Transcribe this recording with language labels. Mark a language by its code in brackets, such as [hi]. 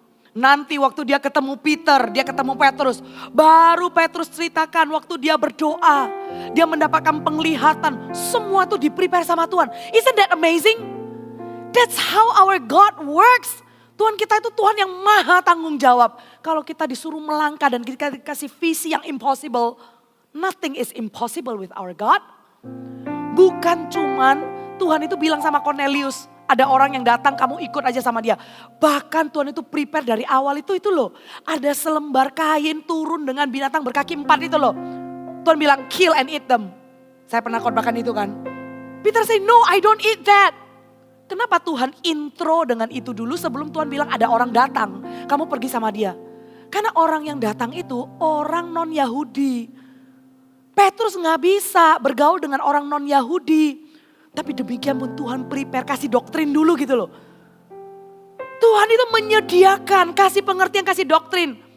[id] Nanti waktu dia ketemu Peter, dia ketemu Petrus. Baru Petrus ceritakan waktu dia berdoa. Dia mendapatkan penglihatan. Semua tuh di-prepare sama Tuhan. [en] Isn't that amazing? That's how our God works. [id] Tuhan kita itu Tuhan yang maha tanggung jawab. Kalau kita disuruh melangkah dan kita dikasih visi yang impossible. [en] Nothing is impossible with our God. [id] Bukan cuman Tuhan itu bilang sama Cornelius. Ada orang yang datang, kamu ikut aja sama dia. Bahkan Tuhan itu prepare dari awal itu loh. Ada selembar kain turun dengan binatang berkaki 4 itu loh. Tuhan bilang [en] kill and eat them. [id] Saya pernah khotbahkan itu kan. [en] Peter say no, I don't eat that. [id] Kenapa Tuhan intro dengan itu dulu sebelum Tuhan bilang ada orang datang. Kamu pergi sama dia. Karena orang yang datang itu orang non-Yahudi. Petrus gak bisa bergaul dengan orang non-Yahudi. Tapi demikian pun Tuhan prepare, kasih doktrin dulu gitu loh. Tuhan itu menyediakan, kasih pengertian, kasih doktrin.